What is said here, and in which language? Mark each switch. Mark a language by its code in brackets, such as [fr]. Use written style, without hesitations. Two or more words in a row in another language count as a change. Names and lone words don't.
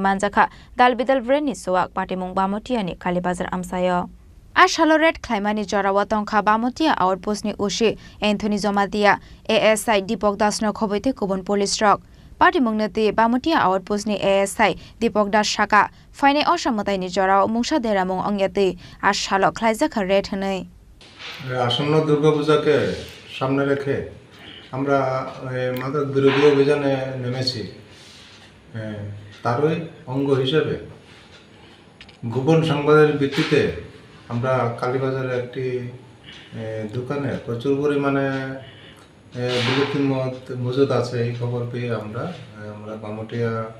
[trp] manjakha dalbidal breni suwak patimung bamotiani Kalibazar amsayo Ashaloret Klaimani Jorawa Tongkha Bamotia outpost ni Ushi Anthony Zomadia ASI Dipok Dasno Khoboite Kubon Police Rock Party Mungnati Bamotia outpost ni ASI Dipok Das Shaka Faine Oshamotai ni Jorawa Mungsha Deramung Ongyati Ashalo Khlaizakha Red Hanei [bn] আসন্ন দুর্গাপূজাকে সামনে রেখে আমরা মাদক বিরোধী অভিযানে নেমেছি তারই অঙ্গ হিসেবে গোপন সংবাদের ভিত্তিতে আমরা কালীবাজারে একটি দোকানে প্রচুর পরিমাণে বিলেতি মদ মজুদ আছে এই খবর পেয়ে আমরা বামটিয়া